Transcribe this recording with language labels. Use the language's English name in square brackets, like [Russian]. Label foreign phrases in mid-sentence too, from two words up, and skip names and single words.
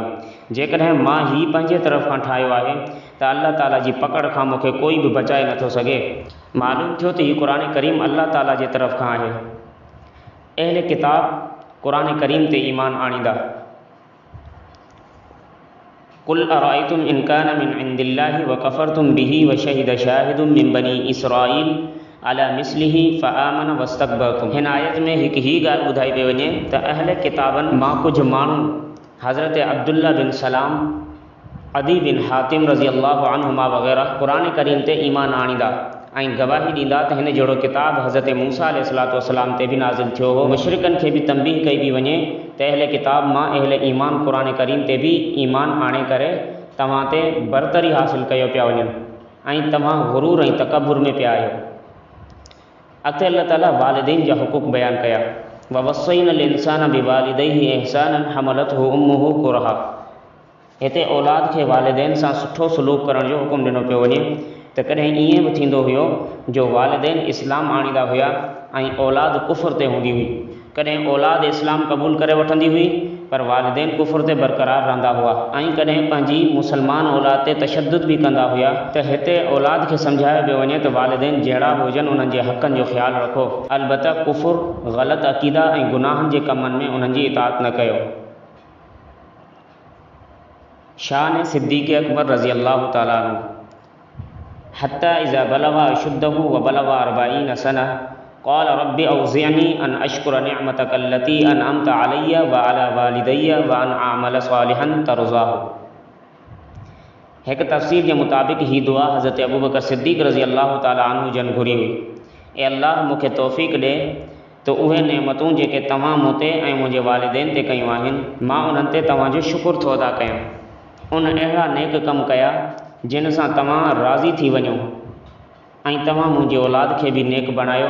[Sindhi] जेकॾहिं मां ही पंहिंजे तरफ़ खां ठाहियो आहे त अल्लाह ताला जी पकड़ खां मूंखे कोई बि बचाए नथो सघे। मालूम थियो त हीउ क़ुरान करीम अल्लाह ताला जे तरफ़ खां आहे। अहले किताब क़ुरान करीम ते ईमान आणींदा। [Arabic] قل أرأيتم إن كان من عند الله وكفرتم به وشهد شاهد من بني إسرائيل على مثله فآمن واستكبرتم. [Sindhi] हिन आयत में हिकु ही ॻाल्हि ॿुधाई पई वञे त अहले किताबनि मां कुझु माण्हू हज़रत अब्दुल्ला बिन सलाम, अदी बिन हातिम [Arabic] رضي الله عنهما [Sindhi] वग़ैरह क़ुरान करीम ते ईमान आणींदा ऐं गवाही ॾींदा त हिन जहिड़ो किताब हज़रत मूसा [Arabic] عليه الصلاة والسلام [Sindhi] ते बि नाज़िल थियो हो। मुशरिकनि खे बि तंबीह कई पई वञे त अहले किताब मां अहले ईमान क़ुरान करीम ते बि ईमान आणे करे तव्हां ते बरतरी हासिल कयो पिया वञनि ऐं तव्हां गुरूर ऐं तकबुर में पिया आहियो। अॻिते अल्लाह ताला वालिदैन जा हुक़ूक़ बयानु कया। [Arabic] ووصينا الإنسان بوالديه إحسانا حملته أمه كرها. [Sindhi] हिते औलाद खे वालिदैन सां सुठो सलूक करण जो हुकुम ॾिनो पियो वञे त कॾहिं ईअं बि थींदो हुयो जो वालिदैन इस्लाम आणींदा हुया ऐं औलाद कुफ़ुर ते हूंदी हुई। कॾहिं औलाद इस्लाम क़बूल करे वठंदी हुई पर वालिदैन कुफ़ुर ते बरक़रार रहंदा हुआ ऐं कॾहिं पंहिंजी मुसलमान औलाद ते तशद्दुद बि कंदा हुया। त हिते औलाद खे सम्झायो पियो वञे त वालिदैन जहिड़ा बि हुजनि उन्हनि जे हक़नि जो ख़्यालु रखो, अलबत्ता कुफ़ुर, ग़लति अक़ीदा ऐं गुनाहनि जे कमनि में उन्हनि जी इताअत न कयो। शान सिद्दीक़ अकबर [Arabic] رضي الله تعالى عنه. حتى إذا بلغ أشده وبلغ أربعين سنة قال رب أوزعني أن أشكر نعمتك التي أنعمت علي وعلى والدي وأن أعمل صالحا ترضاه. [Sindhi] हिकु तफ़सीर जे मुताबिक़ ही दुआ हज़रत अबू बकर सिद्दीक़ [Arabic] رضي الله تعالى عنه [Sindhi] जन घुरी हुई। ए अल्लाह मूंखे तौफ़ीक़ ॾे त उहे नेमतूं जेके तव्हां मूं ते ऐं मुंहिंजे वालिदैन ते कयूं आहिनि, मां उन्हनि ते तव्हांजो शुकुर थो अदा कयां। उन अहिड़ा नेक कम कया जिन सां तव्हां राज़ी थी वञो ऐं तव्हां मुंहिंजी औलाद खे बि नेक बणायो।